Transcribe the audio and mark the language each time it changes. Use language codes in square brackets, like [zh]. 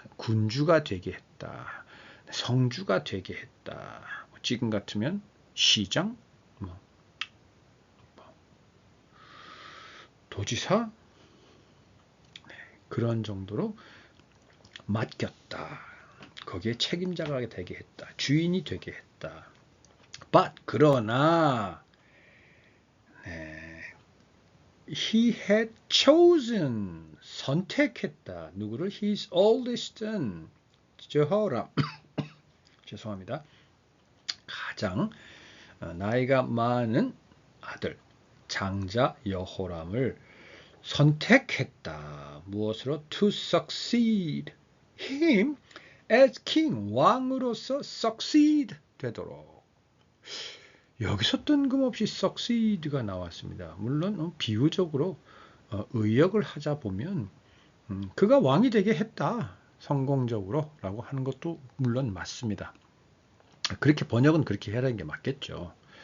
[ko] 군주가 되게 했다. 성주가 되게 했다. 지금 같으면 시장, 도지사, 그런 정도로 맡겼다. 거기에 책임자가 되게 했다. 주인이 되게 했다. [en] But [ko] 그러나 [en] he had chosen, [ko] 선택했다. 누구를? [en] His oldest son, 제호람. [ko] 죄송합니다. 가장 나이가 많은 아들, 장자 여호람을 선택했다. 무엇으로? [en] To succeed him as king, [ko] 왕으로서 [en] succeed [ko] 되도록. 여기서 뜬금없이 succeed가 나왔습니다. 물론 비유적으로 의역을 하자 보면 그가 왕이 되게 했다. 성공적으로 라고 하는 것도 물론 맞습니다. 그렇게 번역은 그렇게 해야 하는 게 맞겠죠.